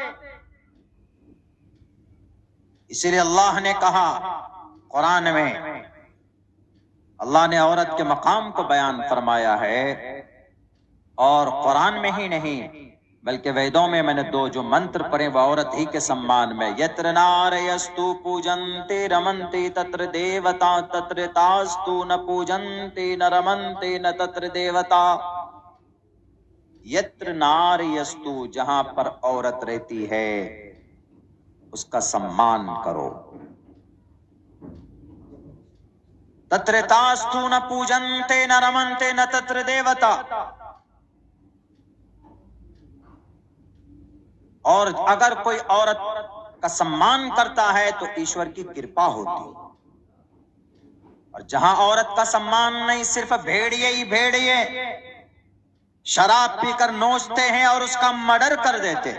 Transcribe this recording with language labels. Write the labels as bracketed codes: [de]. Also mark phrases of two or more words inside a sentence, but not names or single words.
[ur] اسی لیے اللہ نے کہا قرآن میں، اللہ نے عورت کے مقام کو بیان فرمایا ہے، اور قرآن میں ہی نہیں بلکہ ویدوں میں نے 2 جو منتر پڑھے وہ عورت ہی کے سمان میں۔ [sa] यत्र नार्यस्तु पूज्यन्ते रमन्ते तत्र देवता तत्र तास्तु न पूज्यन्ते न रमन्ते न तत्र देवता. यत्र नार्यस्तु, [ur] جہاں پر عورت رہتی ہے اس کا سمان کرو۔ [sa] तत्र तास्तु न पूज्यन्ते न रमन्ते न तत्र देवता. [ur] اور اگر کوئی عورت کا سمان کرتا ہے تو ایشور کی کرپا ہوتی ہے، اور جہاں عورت کا سمان نہیں، صرف بھیڑیے ہی بھیڑیے شراب پی کر نوچتے ہیں اور اس کا مرڈر کر دیتے۔